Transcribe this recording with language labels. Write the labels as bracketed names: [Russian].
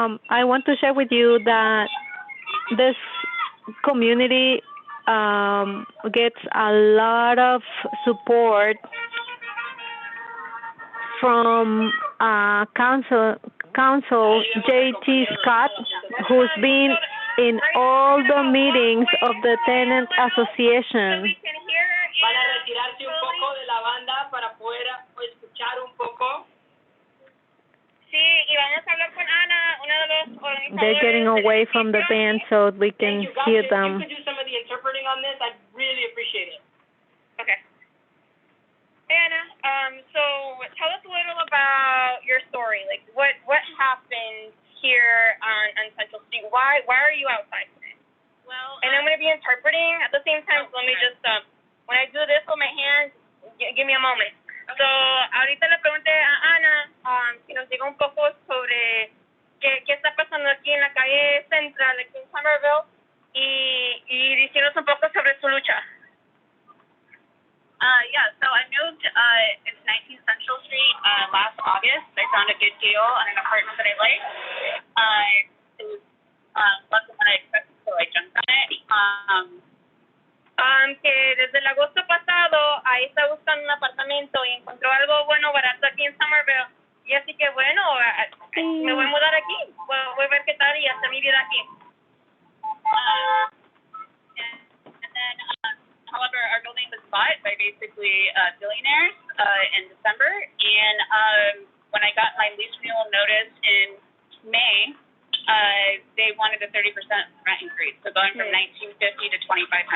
[English] I want to share with you that this community gets a lot of support from Council J.T. Scott, who's been in all the meetings of the Tenant Association. [Spanish] Van a retirarse un poco de la banda para poder escuchar un poco. Sí, y vamos a hablar con Ana, una de los organizadores. [English] They're getting away from the band so we can hear them. If you could do some of the interpreting on this, I'd really appreciate it. Okay. Hey, Anna, so tell us a little about your story. Like, what happened here on Central Street? Why are you outside today? Well, and I'm going to be interpreting at the same time, so let me just, when I do this with my hands, give me a moment. [Spanish] So, ahorita le pregunté a Ana si nos diga un poco sobre qué está pasando aquí en la calle Central, aquí en Somerville, y decirnos un poco sobre su lucha. [English] Yeah, so I moved into 19 Central Street last August. I found a good deal on an apartment that I liked. It was less than what I expected, so I jumped on it. [Spanish] Que desde el agosto pasado ahí está buscando un apartamento y encontró algo bueno, barato aquí en Somerville. Y así que bueno, me voy a mudar aquí. Voy a ver qué tal y hacer mi vida aquí. [English] And then, however, our building was bought by basically billionaires in December. And when I got my lease renewal notice in May, they wanted a 30% rent increase, so going from $1,950 to $2,500.